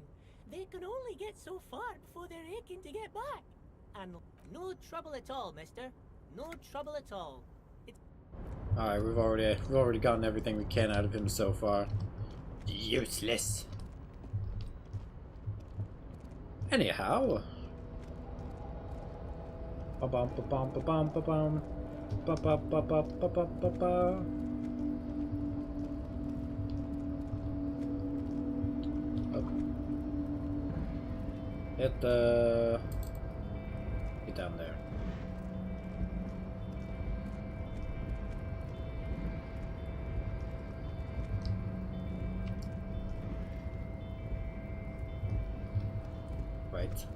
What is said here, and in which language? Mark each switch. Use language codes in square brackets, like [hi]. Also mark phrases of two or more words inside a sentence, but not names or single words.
[en] They can only get so far before they're aching to get back. And no trouble at all, mister. No trouble at all. Alright, we've already gotten everything we can out of him so far. Useless. Anyhow. Ba-bum, ba-bum, ba-bum, ba-bum. Ba-ba-ba-ba-ba-ba-ba. Get down there. Right.